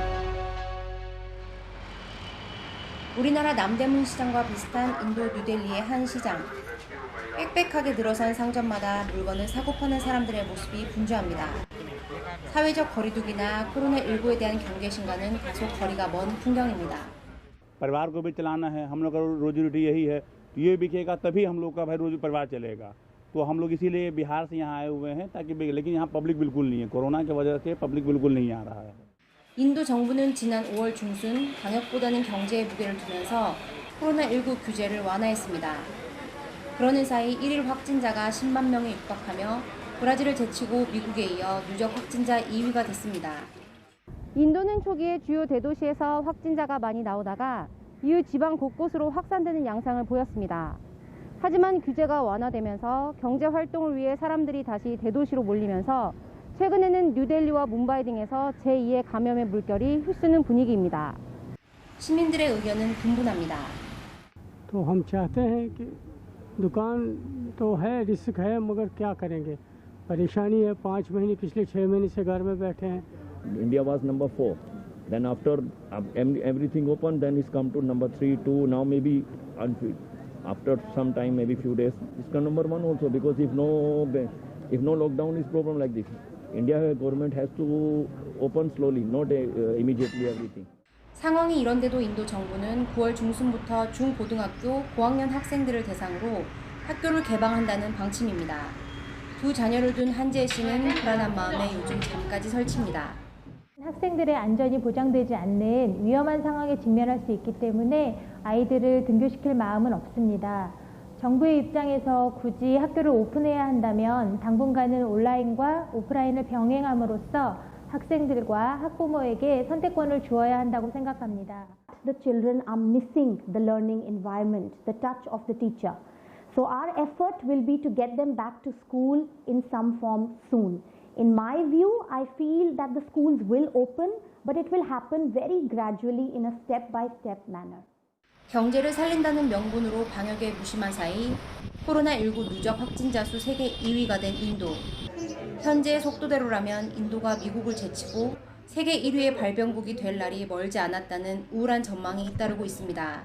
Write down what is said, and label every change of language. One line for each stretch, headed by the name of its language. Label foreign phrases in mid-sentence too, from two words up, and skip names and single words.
Korean: 우리나라 남대문 시장과 비슷한 인도 뉴델리의 한 시장. 빽빽하게 늘어선 상점마다 물건을 사고 파는 사람들의 모습이 분주합니다. 사회적 거리두기나 코로나19에 대한 경계심과는 다소 거리가 먼 풍경입니다.
Hindi: परिवार को भी चलाना है, हम लोग का रोजी रोटी यही है, ये बिकेगा तभी हम लोग का भाई रोजी परिवार चलेगा। तो हम लोग इसीलिए बिहार से यहाँ आए हुए हैं ताकि लेकिन यहाँ पब्लिक बिल्कुल नहीं है, कोरोना की वजह से पब्लिक बिल्कुल नहीं आ रहा है।
Korean: 인도 정부는 지난 5월 중순 방역보다는 경제에 무게를 두면서 코로나19 규제를 완화했습니다. 그러는 사이 1일 확진자가 10만 명에 육박하며 브라질을 제치고 미국에 이어 누적 확진자 2위가 됐습니다. 인도는 초기에 주요 대도시에서 확진자가 많이 나오다가 이후 지방 곳곳으로 확산되는 양상을 보였습니다. 하지만 규제가 완화되면서 경제 활동을 위해 사람들이 다시 대도시로 몰리면서 최근에는 뉴델리와 뭄바이 등에서 제2의 감염의 물결이 휩쓰는 분위기입니다. 시민들의 의견은 분분합니다.
Hindi: तो हम चाहते हैं कि दुकान तो है, रिस्क है, मगर क्या करेंगे, परेशानी है। 5 महीने पिछले 6 महीने से घर में बैठे हैं।
English: India was number 4. Then after everything open, then it's come to number 3, 2. Now maybe after some time, maybe few days, it's come number 1 also. Because if no lockdown is problem like this, India government has to open slowly, not immediately everything.
Korean: 상황이 이런데도 인도 정부는 9월 중순부터 중고등학교 고학년 학생들을 대상으로 학교를 개방한다는 방침입니다. 두 자녀를 둔 한지혜 씨는 불안한 마음에 요즘 잠까지 설칩니다. 학생들의 안전이 보장되지 않는 위험한 상황에 직면할 수 있기 때문에 아이들을 등교시킬 마음은 없습니다. 정부의 입장에서 굳이 학교를 오픈해야 한다면 당분간은 온라인과 오프라인을 병행함으로써 학생들과 학부모에게 선택권을 주어야 한다고 생각합니다.
English: The children are missing the learning environment, the touch of the teacher. So our effort will be to get them back to school in some form soon. In my view, I feel that the schools will open, but it will happen very gradually in a step-by-step manner.
Korean: 경제를 살린다는 명분으로 방역에 무심한 사이 코로나19 누적 확진자 수 세계 2위가 된 인도. 현재의 속도대로라면 인도가 미국을 제치고 세계 1위의 발병국이 될 날이 멀지 않았다는 우울한 전망이 잇따르고 있습니다.